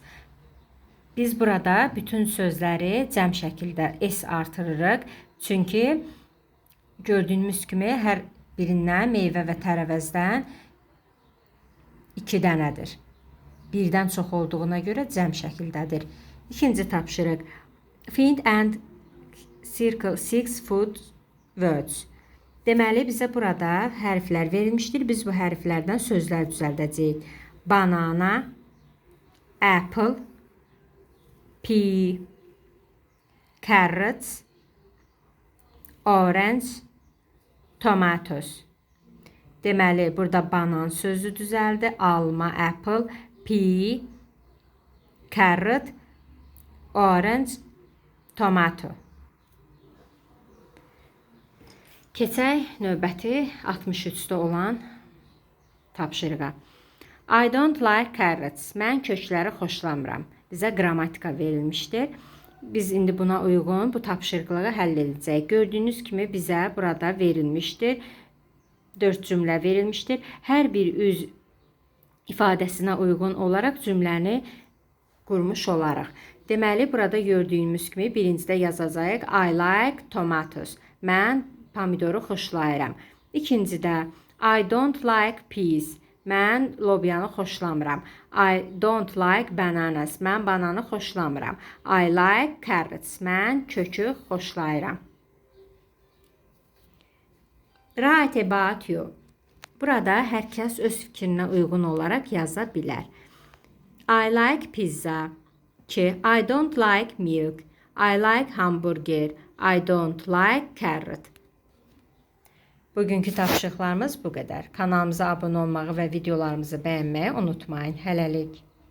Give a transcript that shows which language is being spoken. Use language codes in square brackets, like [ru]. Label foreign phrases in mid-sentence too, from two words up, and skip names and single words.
[az] Biz burada bütün sözləri cəm şəkildə S artırırıq. Çünki gördüyünüz kimi hər birindən meyvə və tərəvəzdən 2 dənədir. Birdən çox olduğuna görə cəm şəkildədir. İkinci tapşırıq. [en] Find and circle 6 food words. [az] Deməli, bizə burada hərflər verilmişdir. Biz bu hərflərdən sözlər düzəldəcəyik. [en] Banana, apple, pea, carrots, orange, tomatoes. [az] Deməli, burada banan sözü düzəldi. [en] Alma, apple, pea, carrot, orange, tomato. [az] Keçək növbəti 63-də olan tapşırığa. [en] I don't like carrots. [az] Mən kökləri xoşlamıram. Bizə qrammatika verilmişdir. Biz indi buna uyğun bu tapşırıqları həll edəcəyik. Gördüyünüz kimi bizə burada verilmişdir. 4 cümlə verilmişdir. Hər bir üz ifadəsinə uyğun olaraq cümləni qurmuş olaraq. Deməli, burada gördüyümüz kimi birincidə yazacağıq. [en] I like tomatoes. [az] Mən pomidoru xoşlayıram. [en] İkincidə I don't like peas. [az] Mən lobyanı xoşlamıram. [en] I don't like bananas. [az] Mən bananı xoşlamıram. [en] I like carrots. [az] Mən kökü xoşlayıram. [en] Write about you. [az] Burada hər kəs öz fikrinə uyğun olaraq yaza bilər. [en] I like pizza. 2. I don't like milk. I like hamburger. I don't like carrot. [az] Bugünkü tapşırıqlarımız bu qədər. Kanalımıza abunə olmağı və videolarımızı bəyənməyi unutmayın. Hələlik.